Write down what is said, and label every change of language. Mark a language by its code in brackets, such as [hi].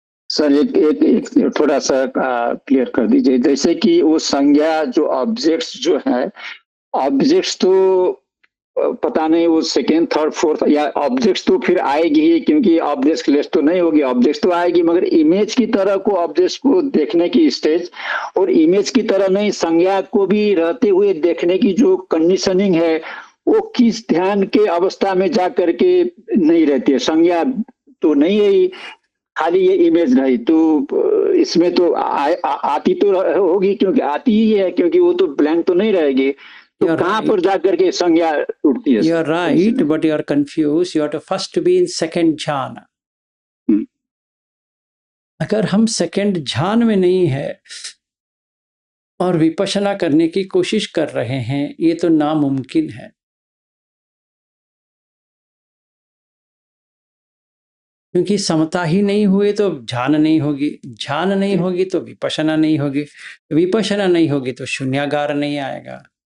[hi] Sir एक थोड़ा सा क्लियर कर दीजिए, जैसे कि वो संज्ञा जो ऑब्जेक्ट्स जो है, ऑब्जेक्ट्स तो पता नहीं वो सेकेंड थर्ड फोर्थ, या ऑब्जेक्ट्स तो फिर आएगी ही, क्योंकि ऑब्जेक्ट लेस तो नहीं होगी, ऑब्जेक्ट्स तो आएगी, मगर इमेज की तरह को ऑब्जेक्ट्स को देखने की स्टेज, और इमेज की तरह नहीं, संज्ञा को भी रहते हुए देखने की जो कंडीशनिंग है, वो किस ध्यान के अवस्था में जा करके नहीं रहती है। संज्ञा तो नहीं है, खाली ये इमेज रही तो इसमें तो आती तो होगी, क्योंकि आती ही है, क्योंकि वो तो ब्लैंक तो नहीं रहेगी। तो कहां पर जाकर के संज्ञा टूटती है? [en] You are right, but you are confused. You have to first be in second jhana. [hi] अगर हम सेकंड ध्यान में नहीं है और विपश्यना करने की कोशिश कर रहे हैं, ये तो नामुमकिन है। क्योंकि समता ही नहीं हुई तो ध्यान नहीं होगी, ध्यान नहीं होगी तो विपश्यना नहीं होगी, विपश्यना नहीं होगी तो शून्यागार नहीं आएगा।